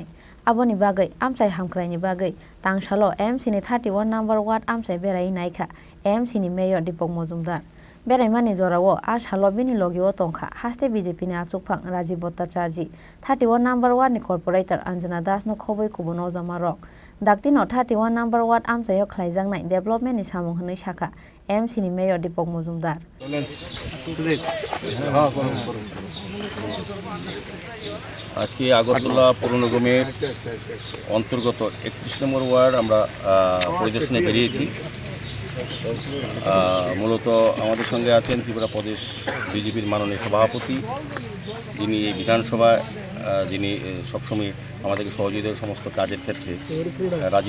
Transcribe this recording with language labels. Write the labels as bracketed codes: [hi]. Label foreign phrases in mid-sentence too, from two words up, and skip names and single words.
[trp] aboni bagai Amchai hamkrai ni bagai Tangsalo AMC ni 31 [en] number ward [trp] Amchai Berawi Naikha AMC ni mayor Dipak Majumder Berawi mani jorawo Ashalo bini logio tongkha haste BJP ni achukphang Rajiv Bhattacharji 31 [en] number ward [trp] ni corporator Anjana Das no khobai kubono jamarok daktino 31 [en] number ward [trp] Amchai khlaijak nai development ni samung hnai shakha AMC ni mayor Dipak Majumder [bn] আজকে আগরতলা পৌর নিগমের অন্তর্গত 31 নম্বর ওয়ার্ড আমরা পরিদর্শনে বেরিয়েছি। মূলত আমাদের সঙ্গে আছেন ত্রিপুরা প্রদেশ বিজেপির মাননীয় সভাপতি, যিনি এই বিধানসভায় যিনি সবসময় আমাদেরকে সহযোগিতার সমস্ত কাজের ক্ষেত্রে রাজীব